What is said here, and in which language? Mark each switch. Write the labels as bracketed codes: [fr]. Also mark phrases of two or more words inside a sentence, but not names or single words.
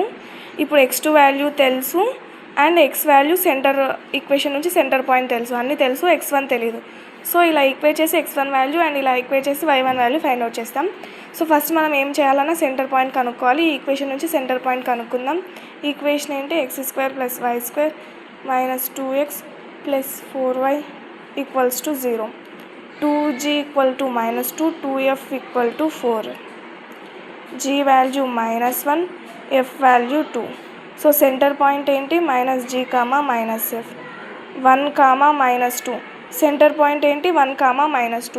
[te] ఇప్పుడు x2 వాల్యూ తెలుసు అండ్ x వాల్యూ సెంటర్ ఈక్వేషన్ నుంచి సెంటర్ పాయింట్ తెలుసు, అన్నీ తెలుసు, x1 తెలీదు. సో ఇలా ఈక్వేట్ చేసి x1 వాల్యూ అండ్ ఇలా ఈక్వేట్ చేసి y1 వాల్యూ ఫైండ్ అవుట్ చేస్తాం. సో ఫస్ట్ మనం ఏం చేయాలన్నా సెంటర్ పాయింట్ కనుక్కోవాలి. ఈ ఈక్వేషన్ నుంచి సెంటర్ పాయింట్ కనుక్కుందాం. ఈక్వేషన్ ఏంటి, x² + y² - 2x + 4y = 0. 2g = -2, 2f = 4. g వాల్యూ -1, f వాల్యూ 2. సో సెంటర్ పాయింట్ ఏంటి, -g, -f. 1, -2. సెంటర్ పాయింట్ ఏంటి, 1, -2.